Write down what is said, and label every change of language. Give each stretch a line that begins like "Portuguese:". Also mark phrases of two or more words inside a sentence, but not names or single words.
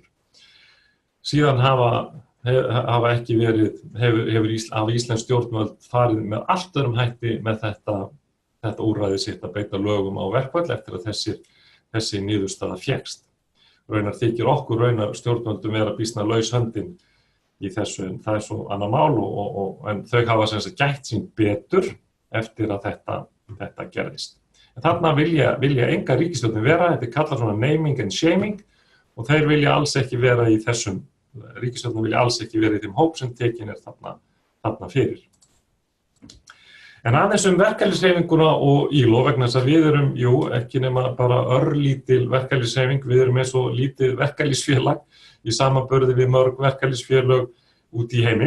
Icelandic: Síðan hafa ekki hefur íslensk stjórnvöld farið með allt öðrum hætti með þetta úrræði sitt að beita lögum á verkfall eftir að þessi niðurstaða fékkst. Raunar þykir okkur stjórnvöldum vera býsna laus höndin í þessu, en það svo annað mál en þau hafa sem sagt gætt sín betur eftir að þetta gerðist. En þarna vilja enga ríkisstjórnir vera, þetta kallar svona
English: naming and shaming
Icelandic: og þeir vilja alls ekki vera í þessum, ríkisstjórnir vilja alls ekki vera í þeim hóp sem tekin þarna fyrir. En aðeins verkalýðshreyfinguna og ILO vegna þess að við erum, ekki nema bara örlítil verkalýðshreyfing, við erum eins og lítið verkalýðsfélag í samanburði við mörg verkalýðsfélög út í heimi.